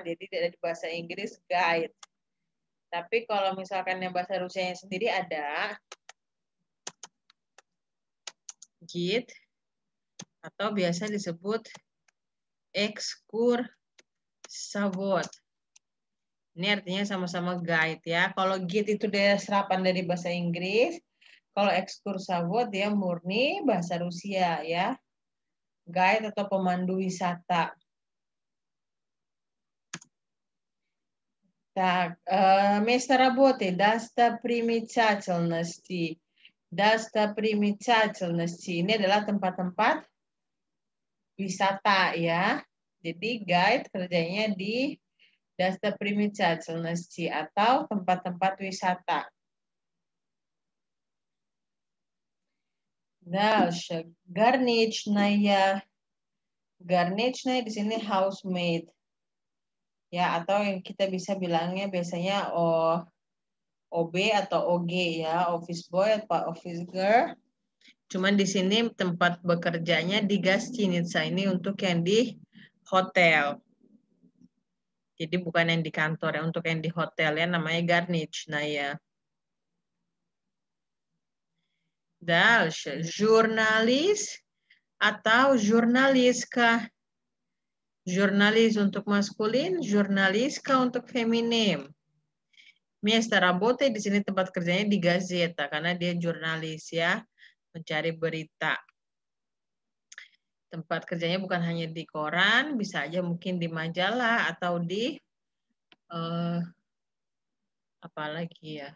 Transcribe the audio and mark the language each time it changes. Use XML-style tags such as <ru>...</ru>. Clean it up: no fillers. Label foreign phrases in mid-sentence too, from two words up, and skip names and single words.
<id>Jadi dari bahasa Inggris guide. Tapi kalau misalkan yang bahasa Rusianya sendiri ada gid atau biasa disebut ekskursavod. Ini artinya sama-sama guide ya. Kalau gid itu dia serapan dari bahasa Inggris, kalau ekskursavod dia murni bahasa Rusia ya. Guide atau pemandu wisata.</id> <ru>Так, место работы, достопримечательности.</ru> <id>Достопримечательности ini adalah tempat-tempat wisata ya. Jadi guide kerjanya di достопримечательности atau tempat-tempat wisata.</id> <ru>Дальше, горничная.</ru> <id>Горничная di sini housemaid. Ya, atau yang kita bisa bilangnya biasanya OB atau OG ya,</id> <en>office boy</en> <id>atau</id> <en>office girl.</en> <id>Cuman di sini tempat bekerjanya di gostinitsa, ini untuk yang di hotel. Jadi bukan yang di kantor ya, untuk yang di hotel ya namanya горничная.</id> <ru>Дальше,</ru> <id>jurnalis atau jurnaliska. Jurnalis untuk maskulin, jurnaliska untuk feminim.</id> <ru>Место работы</ru> <id>di sini tempat kerjanya di gazeta karena dia jurnalis ya, mencari berita. Tempat kerjanya bukan hanya di koran, bisa aja mungkin di majalah atau di apalagi ya.</id>